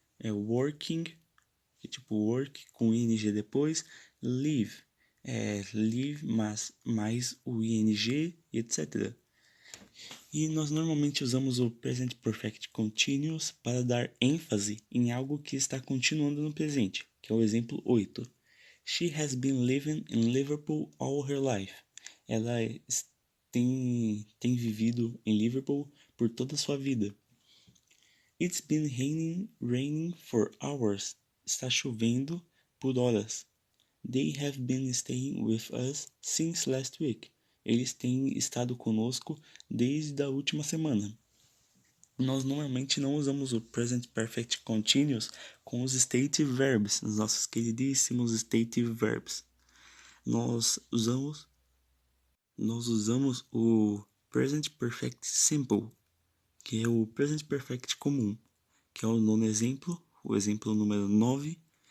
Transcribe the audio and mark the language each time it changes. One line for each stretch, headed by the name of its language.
Portuguese: É working, que é tipo work, com ing depois. Live, é live, mas mais o ing e etc. E nós normalmente usamos o Present Perfect Continuous para dar ênfase em algo que está continuando no presente, que é o exemplo 8.
English: She has been living in Liverpool all her life.
Portuguese: Ela tem vivido em Liverpool por toda a sua vida.
English: It's been raining for hours.
Portuguese: Está chovendo por horas.
English: They have been staying with us since last week.
Portuguese: Eles têm estado conosco desde a última semana. Nós normalmente não usamos o Present Perfect Continuous com os Stative Verbs, os nossos queridíssimos Stative Verbs. Nós usamos o Present Perfect Simple, que é o Present Perfect comum, que é o nono exemplo, o exemplo número 9.